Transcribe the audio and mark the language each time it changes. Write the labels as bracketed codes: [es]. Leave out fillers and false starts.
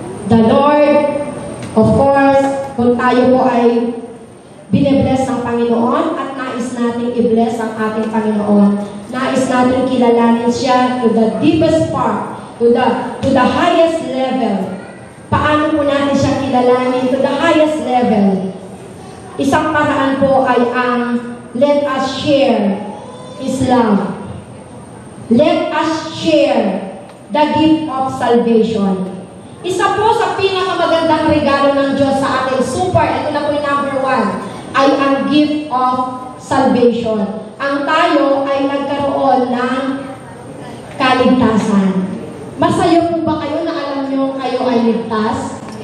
[en] The Lord, of course, [tl] kung tayo po ay binibless ng Panginoon at nais nating i-bless ang ating Panginoon, nais nating kilalanin siya [en] to the deepest part, to the highest level. [tl] Paano po natin siya kilalanin [en] to the highest level? [tl] Isang paraan po ay ang [en] let us share His love. Let us share the gift of salvation. [tl] Isa po sa pinakamagandang regalo ng Diyos sa ating ito na po yung number 1, ay ang [en] gift of salvation. [tl] Ang tayo ay nagkaroon ng kaligtasan. Masaya po ba kayo na alam nyo kayo ay ligtas?